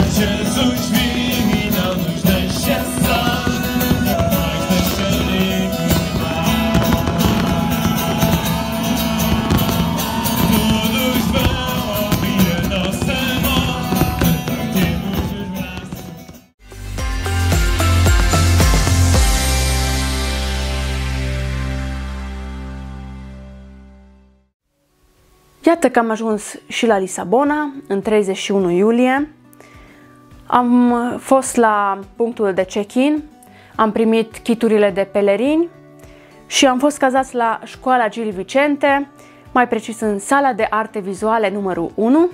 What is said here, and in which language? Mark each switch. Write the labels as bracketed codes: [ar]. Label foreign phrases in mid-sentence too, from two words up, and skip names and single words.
[pt] Jesus vive e não nos deixa só, nós deixaremos lá. Todos vão ouvir a nossa voz, encartemos os braços. [ro] Iată că am ajuns și la Lisabona, în 31 iulie. Am fost la punctul de check-in, am primit chiturile de pelerini și am fost cazați la școala Gil Vicente, mai precis în sala de arte vizuale numărul 1.